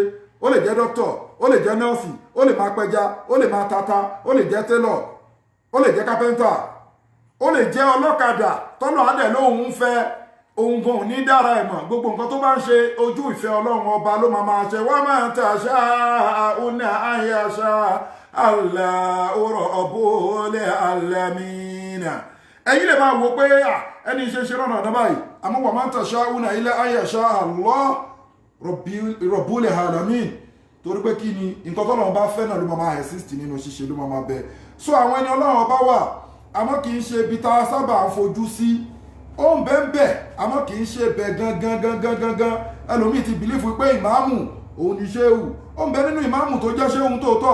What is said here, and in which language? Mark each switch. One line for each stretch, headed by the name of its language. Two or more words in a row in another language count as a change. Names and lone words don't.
Yoruba: Ó lè jẹ́ dókítọ̀, ó lè jẹ́ nọ́ọ̀sì, ó lè máa pẹja, ó lè máa tata, ó lè jẹ́ télọ̀, ó lè jẹ́ kápẹ́ńtà, ó lè jẹ́ ọlọ́kadà tọ́nà adẹ̀ lóhun ń fẹ́ ohun gan ní dára ẹ̀ mọ̀. Gbogbo nǹkan tó bá ń ṣe ojú ìfẹ́ ọlọ́run ọba ló máa ṣe.
Arabic: وما تشاءون أن يشاء الله رب العالمين.
Yoruba: Ẹ̀yin lè máa wò pé ẹni ṣe rọ̀nà ọ̀dọ́ báyìí, àmọ́
Arabic: وما تشاءون إلا أن يشاء الله رب العالمين.
Yoruba: Torí pé kí ni nǹkan tọ́lọ́run bá fẹ́ náà ló máa exist nínú ṣíṣe, ló máa bẹ. So àwọn ẹni ọlọ́run ọba wà, àmọ́ kì í ṣe ibi tá a sábà ń fojú sí. Ó ń bẹ́ẹ̀ àmọ́ kì í ṣe bẹ́ẹ̀ gangan. Ẹlòmíì ti bìlífù pé ìmáàmù òun ni ṣéhù. Ó ń bẹ nínú ìmáàmù tó jẹ́ ṣéhù tòótọ́.